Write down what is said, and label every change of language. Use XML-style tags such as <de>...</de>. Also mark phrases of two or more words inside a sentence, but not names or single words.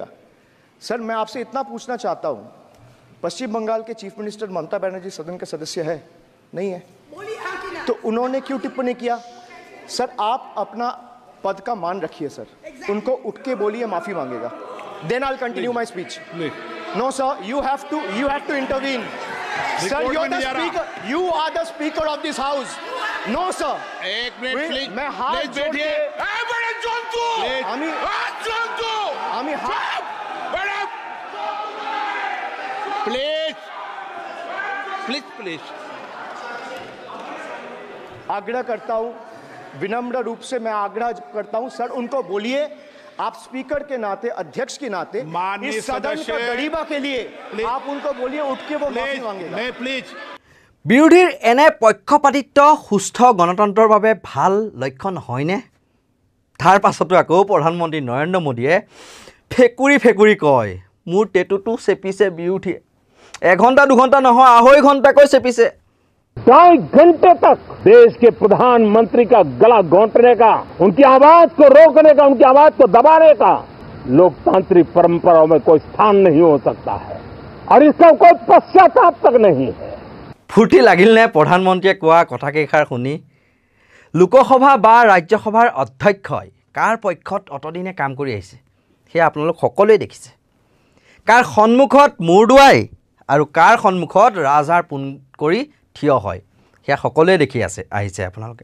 <hi>सर मैं आपसे इतना पूछना चाहता हूं, पश्चिम बंगाल के</hi> <en>chief minister</en> <hi>ममता बनर्जी सदन के सदस्य है? नहीं है, तो उन्होंने क्यों टिप्पणी किया? सर आप अपना पद का मान रखिए सर, उनको उठ के बोलिए, माफी मांगेगा,</hi> <en>then I will continue my speech. no sir, you have to intervene. Sir, you're the speaker. You are the speaker of this house. No, sir.</en> <hi>एक मिनट प्लीज, मैं हाथ जोड़ के</hi> <en>please please please</en> <hi>आग्रह करता हूं, विनम्र रूप से मैं आग्रह करता हूं सर, उनको बोलिए, आप स्पीकर के नाते, अध्यक्ष के नाते, माननीय इस सदन सदस्य, का गरिमा के लिए आप उनको बोलिए, उठ के वो माफी मांगेगा। नहीं प्लीज।</hi> <as>বিৰোধীৰ এনে পক্ষপাতিত্ব সুস্থ গণতন্ত্ৰৰ বাবে ভাল লক্ষণ হয়নে? তাৰ পাছতো আকৌ প্ৰধানমন্ত্ৰী নৰেন্দ্ৰ মোদীয়ে ফেকুৰি কয়, মোৰ টেটুটো চেপিছে বিৰোধীয়ে। এঘণ্টা দুঘণ্টা নহয়, 2.5 ঘণ্টাকৈ চেপিছে।</as> <hi>2.5 घंटे तक देश के प्रधानमंत्री का गला घोंटने का, उनकी आवाज को रोकने का, उनकी आवाज को दबाने का लोकतांत्रिक परंपराओं में कोई स्थान नहीं हो सकता है और इसका कोई पश्चाताप तक नहीं है।</hi> <as>ফূৰ্তি লাগিল নে প্ৰধানমন্ত্ৰীয়ে কোৱা কথাকেইষাৰ শুনি? লোকসভা বা ৰাজ্যসভাৰ অধ্যক্ষই কাৰ পক্ষত অতদিনে কাম কৰি আহিছে সেয়া আপোনালোক সকলোৱে দেখিছে। কাৰ সন্মুখত মূৰ দুৱাই আৰু কাৰ সন্মুখত ৰাজহাৰ পোন কৰি থিয় হয় সেয়া সকলোৱে দেখি আহিছে আপোনালোকে।</as>